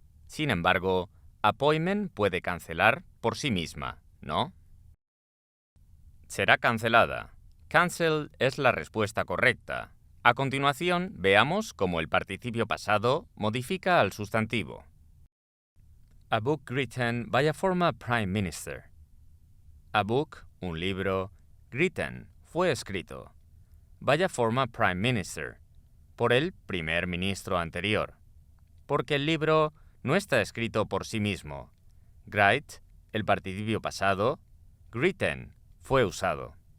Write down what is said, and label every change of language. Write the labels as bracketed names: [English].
[Spanish] Sin embargo, appointment puede cancelar por sí misma, ¿no? Será cancelada. Cancel es la respuesta correcta. A continuación, veamos cómo el participio pasado modifica al sustantivo. [English] A book written by a former prime minister. A book, [Spanish] un libro, written, fue escrito. [English] By a former prime minister, [Spanish] por el primer ministro anterior. Porque el libro no está escrito por sí mismo. Write, el participio pasado, written, fue usado.